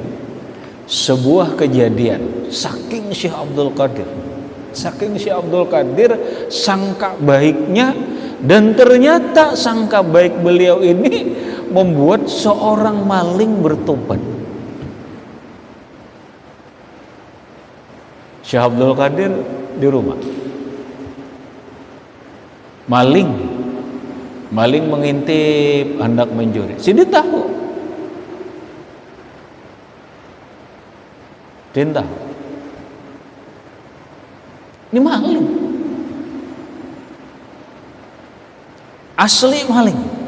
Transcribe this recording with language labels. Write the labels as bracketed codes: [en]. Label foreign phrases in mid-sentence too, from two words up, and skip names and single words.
[id] Sebuah kejadian saking Syekh Abdul Qadir sangka baiknya, dan ternyata sangka baik beliau ini membuat seorang maling bertobat. Syekh Abdul Qadir di rumah, maling mengintip, hendak mencuri. Sidin tahu, ini maling, asli maling.